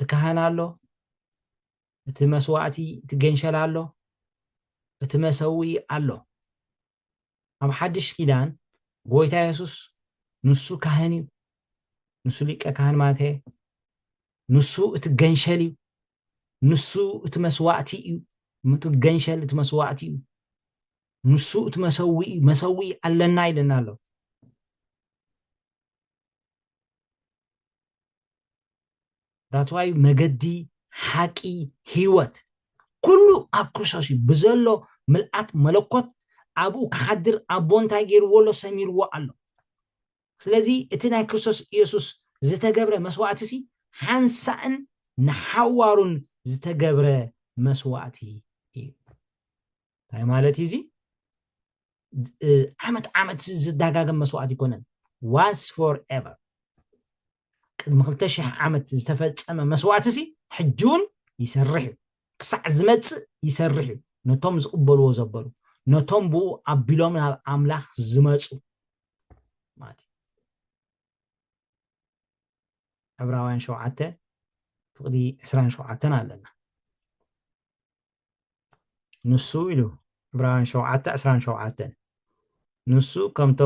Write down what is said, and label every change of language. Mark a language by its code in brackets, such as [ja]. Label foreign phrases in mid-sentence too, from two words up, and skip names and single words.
[ti] ካህን ኣሎ እቲ መስዋእቲ እቲ ገንሸል ኣሎ እቲ መሰዊ ኣሎ ኣብ ሓድሽ ኪዳን ጎይታ ኢየሱስ ንሱ ካህን እዩ ንሱ ሊቀ ካህን ማለት እዩ ንሱ እቲ ገንሸል እዩ ንሱ እቲ መስዋእቲ እዩ እቲ ገንሸል እቲ መስዋእቲ እዩ ንሱ እቲ መሰዊ ኣለና ኢለና ኣሎ [en] that's why [ti] መገዲ ሓቂ ህይወት ኩሉ ኣብ ክርስቶስ እዩ ብዘሎ ምልኣት መለኮት ኣብኡ ክሓድር ኣቦ እንታይ ገይርዎ ኣሎ ሰሚርዎ ኣሎ ስለዚ እቲ ናይ ክርስቶስ ኢየሱስ ዝተገብረ መስዋእቲ ሲ ሓንሳእን ንሓዋሩን ዝተገብረ መስዋእቲ እዩ እንታይ ማለት እዩ እዚ ዓመት ዝደጋገም መስዋእቲ ይኮነን [en] once forever [ti] ቅድሚ 2000 ዓመት ዝተፈፀመ መስዋእቲ ሲ ሕጁን ይሰርሕ ክሳዕ ዝመፅእ ይሰርሕ ነቶም ዝቕበልዎ ዘበሉ ነቶም ብኡ ኣቢሎም ናብ ኣምላኽ ዝመፁ ማለት ዕብራውያን 7:27 ኣለና ንሱ ኢሉ ዕብራውያን 7:27 ንሱ ከምቶም